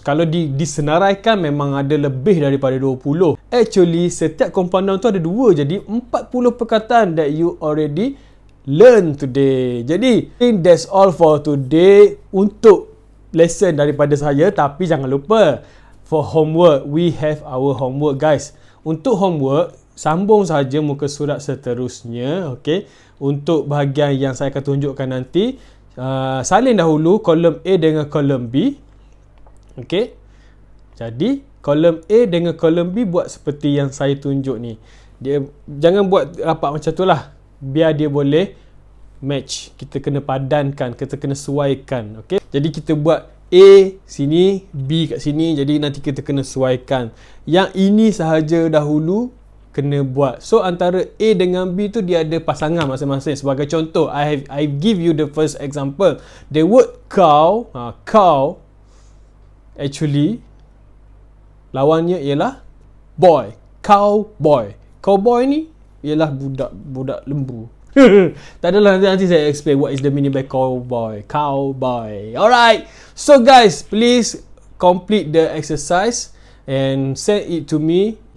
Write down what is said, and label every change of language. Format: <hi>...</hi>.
<ms>Kalau disenaraikan memang ada lebih daripada 20. Actually setiap compound noun tu ada 2, jadi 40 perkataan</ms> <en>that you already learn today.</en> <ms>Jadi</ms> <en>that's all for today</en> <ms>untuk lesson daripada saya. Tapi jangan lupa,</ms> <en>for homework we have our homework guys.</en> <ms>Untuk homework, sambung saja muka surat seterusnya. Okay, untuk bahagian yang saya akan tunjukkan nanti, salin dahulu kolom A dengan kolom B. Okay, jadi kolom A dengan kolom B buat seperti yang saya tunjuk ni. Dia jangan buat rapat macam tu lah, biar dia boleh match. Kita kena padankan, kita kena sesuaikan. Okay, jadi kita buat A sini, B kat sini, jadi nanti kita kena sesuaikan. Yang ini sahaja dahulu kena buat. So antara A dengan B tu dia ada pasangan masing-masing. Sebagai contoh,</ms> <en>I give you the first example. The word cow, cow actually</en> <ms>lawannya ialah</ms> <en>boy. Cowboy.</en> <ms>Cowboy ni ialah budak lembu. Tak adalah, nanti saya explain</ms> <en>what is the meaning by cowboy.</en> <ms>Cowboy. Alright.</ms> <en>So guys, please complete the exercise and send it to me.</en>